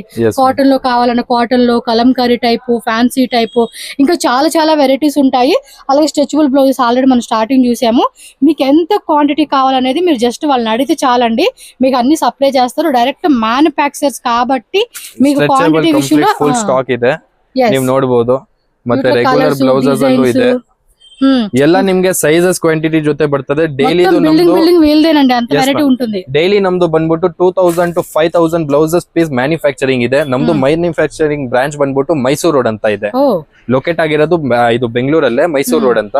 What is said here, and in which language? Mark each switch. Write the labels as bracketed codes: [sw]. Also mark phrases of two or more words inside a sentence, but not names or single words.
[te] కాటన్ లో కావాలన్న కాటన్ లో, కలంకారీ టైపు, ఫ్యాన్సీ టైపు, ఇంకా చాలా చాలా వెరైటీస్ ఉంటాయి. అలాగే [en] stretchable blouses [te] ఆల్రెడీ మనం స్టార్టింగ్ చూసాము. మీకు ఎంత క్వాంటిటీ కావాలనేది మీరు జస్ట్ వాళ్ళని అడిగితే చాలండి, మీకు అన్ని సప్లై చేస్తారు. [en] direct manufacturers [te] కాబట్టి మీకు క్వాంటిటీ విషయంలో [en] full stock [kn] ಇದೆ, ನೀವು ನೋಡಬಹುದು. ಮತ್ತೆ [en] regular blouses [kn] ಅಲ್ಲೂ ಇದೆ. ಎಲ್ಲ ನಿಮ್ಗೆ ಸೈಜಸ್ ಕ್ವಾಂಟಿಟಿ ಜೊತೆ ಬರ್ತದೆ. ಡೈಲಿ ಡೈಲಿ ನಮ್ದು ಬಂದ್ಬಿಟ್ಟು 2000 to 5000 [en] blouses piece manufacturing [kn] ಇದೆ. ನಮ್ದು [en] manufacturing branch [kn] ಬಂದ್ಬಿಟ್ಟು ಮೈಸೂರು ರೋಡ್ ಅಂತ ಇದೆ. ಲೊಕೇಟ್ ಆಗಿರೋದು ಇದು ಬೆಂಗಳೂರಲ್ಲೇ, ಮೈಸೂರು ರೋಡ್ ಅಂತ.